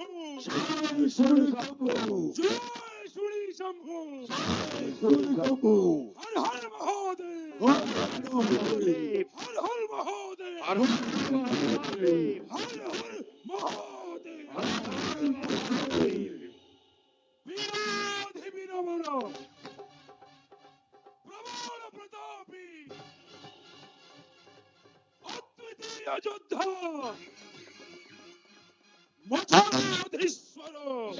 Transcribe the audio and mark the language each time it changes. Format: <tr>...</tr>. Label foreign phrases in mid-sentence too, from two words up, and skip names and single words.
<hi>Shri Shambhu. जय श्री शंभु. Shri Shambhu. हर हर महादेव. हर हर महादेव. हर हर महादेव. हर हर महादेव. हर हर महादेव. हर हर महादेव. विराधि विरमणा। प्रमाण प्रतापी. अद्वितीय जोधा. Macharadhishwara.</hi>